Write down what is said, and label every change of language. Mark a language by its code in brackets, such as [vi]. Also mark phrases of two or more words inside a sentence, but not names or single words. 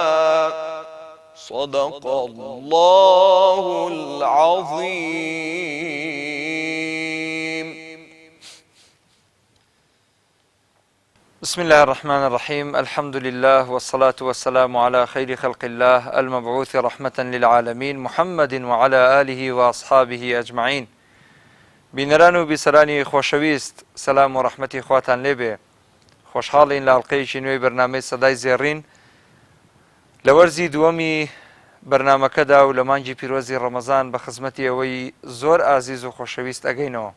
[ar] صدق الله العظيم. بسم الله الرحمن الرحيم. الحمد لله والصلاة والسلام على خير خلق الله المبعوث رحمة للعالمين محمد وعلى آله وأصحابه أجمعين. [ckb] بینەران و بیسەرانی خۆشەویست، سەلام و ڕەحمەتی خواتان لێبێ. خۆشحاڵین لە هەڵقەیەکی نوێی بەرنامەی سەدای زێڕین لە وەرزی دووەمی بەرنامەکەدا و لە مانگی پیرۆزی ڕەمەزان بە خزمەتی ئەوەی زۆر ئازیز و خۆشەویست ئەگەینەوە.